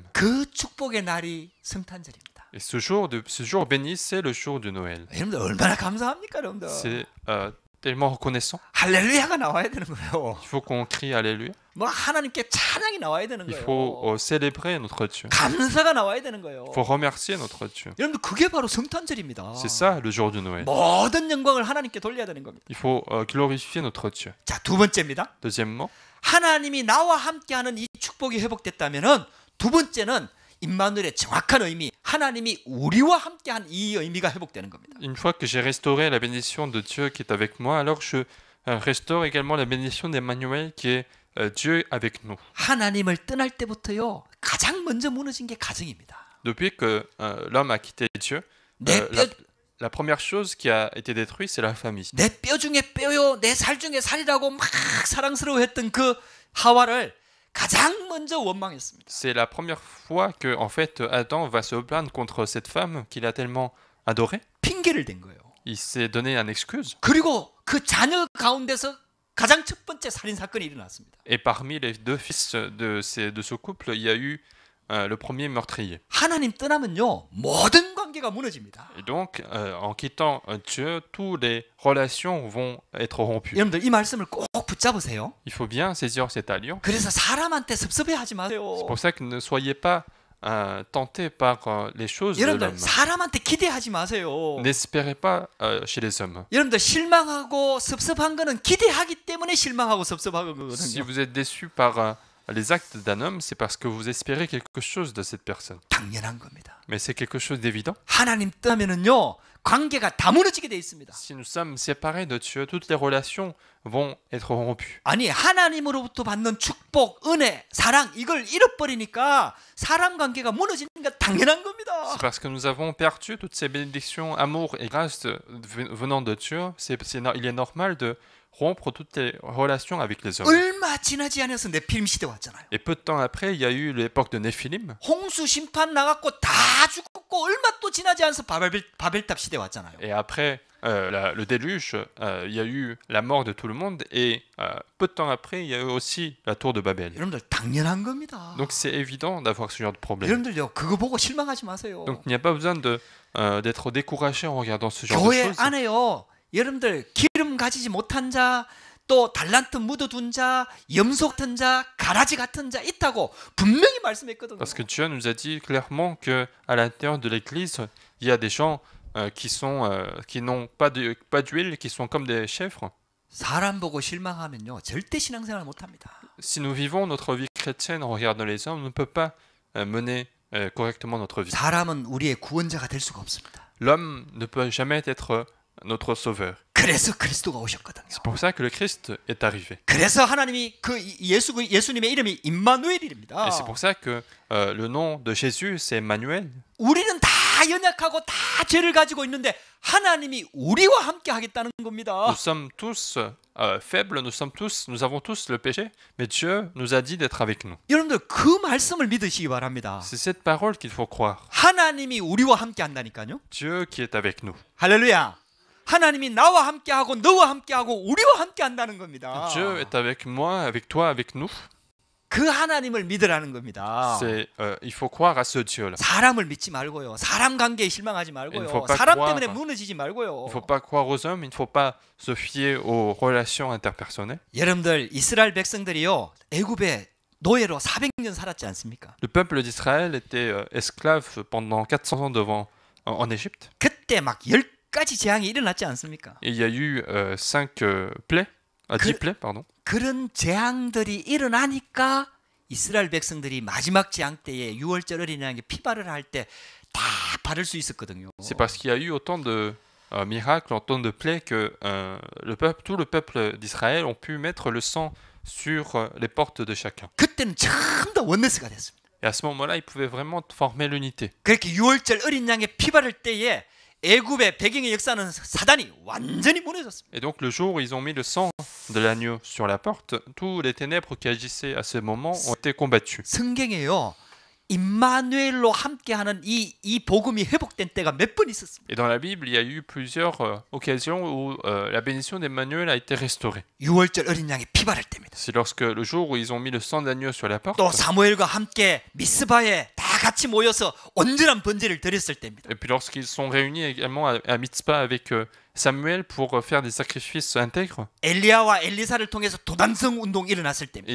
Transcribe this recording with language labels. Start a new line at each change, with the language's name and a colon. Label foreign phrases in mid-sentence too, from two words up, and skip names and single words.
Korean: 그 축복의 날이 성탄절입니다.
French: Et ce jour béni, c'est le jour de Noël.
Korean: 여러분들 얼마나 감사합니까, 여러분들?
French: C'est tellement reconnaissant.
Korean: 할렐루야가 나와야 되는 거예요.
French: Il faut qu'on crie Alléluia.
Korean: 뭐 하나님께 찬양이 나와야 되는
French: Il
Korean: 거예요.
French: faut célébrer notre Dieu.
Korean: 감사가 나와야 되는 거예요.
French: Il faut remercier notre Dieu.
Korean: 여러분들, 그게 바로 성탄절입니다.
French: C'est ça le jour de Noël.
Korean: 모든 영광을 하나님께 돌려야 되는 겁니다.
French: Il faut glorifier notre Dieu.
Korean: 자, 두 번째입니다.
French: Deuxièmement,
Korean: 하나님이 나와 함께하는 이 축복이 회복됐다면은, 두 번째는 임마누엘의 정확한 의미, 하나님이 우리와 함께한 이 의미가 회복되는 겁니다.
French: une fois que j'ai restauré la bénédiction de Dieu qui est avec moi, alors je restaure également la bénédiction d'Emmanuel qui est Dieu avec nous.
Korean: 하나님을 떠날 때부터요, 가장 먼저 무너진 게 가정입니다.
French: Depuis que l'homme a quitté Dieu,
Korean: 내 뼈,
French: la première chose qui a été détruite, c'est la famille.
Korean: 내 뼈 중에 뼈요, 내 살 중에 살이라고 막 사랑스러워했던 그 하와를 가장 먼저 원망했습니다.
French: C'est la première fois que, en fait, Adam va se plaindre contre cette femme qu'il a tellement adorée.
Korean: 핑계를 댄 거예요.
French: Il s'est donné une excuse.
Korean: 그리고 그 자녀 가운데서 가장 첫 번째 살인 사건이 일어났습니다.
French: Et parmi les deux fils de ce couple, il y a eu le premier meurtrier.
Korean: 하나님 떠나면요, 모든 관계가 무너집니다.
French: Et donc, en quittant Dieu, toutes les relations vont être rompues.
Korean: 여러분들, 이 말씀을 꼭 붙잡으세요.
French: Il faut bien saisir cette alliance.
Korean: 그래서 사람한테 섭섭해하지 마세요.
French: C'est pour ça que ne soyez pas tentés par les choses de
Korean: 여러분들,
French: l'homme.
Korean: 사람한테 기대하지 마세요.
French: N'espérez pas chez les hommes.
Korean: 여러분들, 실망하고 섭섭한 거는 기대하기 때문에 실망하고
French: Si
Korean: 섭섭하거든요.
French: vous êtes déçu par les actes d'un homme, c'est parce que vous espérez quelque chose de cette personne.
Korean: 당연한 겁니다.
French: Mais c'est quelque chose d'évident.
Korean: 하나님 떠나면은요, 관계가 다 무너지게 돼 있습니다.
French: Si nous sommes séparés de Dieu, toutes les relations vont être rompues.
Korean: 아니, 하나님으로부터 받는 축복, 은혜, 사랑, 이걸 잃어버리니까 사람 관계가 무너지는 게 당연한 겁니다.
French: C'est parce que nous avons perdu toutes ces bénédictions, amour et grâce venant de Dieu. Il est normal de rompre toutes les relations avec les hommes.
Korean: 얼마 지나지 않아서 네필림 시대 왔잖아요.
French: Et peu de temps après, il y a eu l'époque de Néphilim.
Korean: 홍수 심판 나갔고 다 죽었고, 얼마 또 지나지 않아서 바벨탑 시대 왔잖아요.
French: Et après le déluge, il y a eu la mort de tout le monde. Et peu de temps après, il y a eu aussi la tour de Babel.
Korean: 여러분들, 당연한 겁니다.
French: Donc c'est évident d'avoir ce genre de problème.
Korean: 여러분들요, 그거 보고 실망하지 마세요.
French: Donc il n'y a pas besoin d'être découragé en regardant ce genre de
Korean: 교회
French: choses.
Korean: 안에요, 여러분들, 기름 가지지 못한 자, 또 달란트 묻어둔 자, 염소 같은 자, 가라지 같은 자 있다고 분명히 말씀했거든요.
French: Parce que Dieu nous a dit clairement que à l'intérieur de l'Église, il y a des gens qui n'ont pas d'huile, qui sont comme des chèvres.
Korean: 사람 보고 실망하면요, 절대 신앙생활 못합니다.
French: Si nous vivons notre vie chrétienne en regardant les hommes, on ne peut pas mener correctement notre vie.
Korean: 사람은 우리의 구원자가 될 수가 없습니다.
French: L'homme ne peut jamais être notre Sauveur.
Korean: 그래서 그리스도가 오셨거든요.
French: C'est pour ça que le Christ est arrivé.
Korean: 그래서 하나님이 그 예수님의 이름이 임마누엘입니다.
French: Et c'est pour ça que le nom de Jésus, c'est Emmanuel.
Korean: 우리는 다 연약하고 다 죄를 가지고 있는데 하나님이 우리와 함께 하겠다는 겁니다.
French: Nous sommes tous faibles, nous avons tous le péché, mais Dieu nous a dit d'être avec nous.
Korean: 여러분들 그 말씀을 믿으시기 바랍니다.
French: C'est cette parole qu'il faut croire.
Korean: 하나님이 우리와 함께 한다니까요.
French: Dieu qui est avec nous.
Korean: 할렐루야. 하나님이 나와 함께 하고 너와 함께 하고 우리와 함께 한다는 겁니다.
French: Dieu est avec moi, avec toi, avec nous.
Korean: 그 하나님을 믿으라는 겁니다.
French: Il faut croire à ce Dieu-là.
Korean: 사람을 믿지 말고요. 사람 관계에 실망하지 말고요.
French: faut pas
Korean: 사람
French: croire.
Korean: 때문에 무너지지 말고요.
French: Il ne faut pas croire aux hommes, il ne faut pas se fier aux relations interpersonnelles.
Korean: 여러분들 이스라엘 백성들이요. 애굽에 노예로 400년 살았지 않습니까?
French: Le peuple d'Israël était esclave pendant 400 ans en Égypte.
Korean: 그때 막 10가지 재앙이 일어났지 않습니까?
French: Et il y a eu 5 plaies, 10 plaies, pardon.
Korean: 그런 재앙들이 일어나니까 이스라엘 백성들이 마지막 재앙 때에 6월절 어린 양의 피발을 할 때 다 바를 수 있었거든요.
French: C'est parce qu'il y a eu autant de miracles, autant de plaies que tout le peuple d'Israël ont pu mettre le sang sur les portes de chacun.
Korean: 그때는 전부 다 원네스가 됐습니다.
French: Et à ce moment-là, ils pouvaient vraiment former l'unité.
Korean: 그렇게 6월절 어린 양의 피 바를 때에 애굽의 배경의 역사는 사단이 완전히 무너졌습니다.
French: Et donc le jour où ils ont mis le sang de l'agneau sur la porte, tous les ténèbres qui agissaient à ce moment ont été combattus.
Korean: 성경에요. 임마누엘로 함께하는 이 복음이 회복된 때가 몇 번 있었습니다.
French: Et dans la Bible, il y a eu plusieurs occasions où la bénédiction d'Emmanuel a été restaurée.
Korean: 6월절 어린 양의 피 바를 때입니다.
French: C'est lorsque le jour où ils ont mis le sang d'agneau sur la porte,
Korean: 또 사무엘과 함께 미스바에 다 같이 모여서 온전한 번제를 드렸을 때입니다.
French: et puis lorsqu'ils sont réunis également à Mitzpah avec Samuel pour faire des sacrifices intègres,
Korean: 엘리야와 엘리사를 통해서 도단성 운동이 일어났을 때입니다.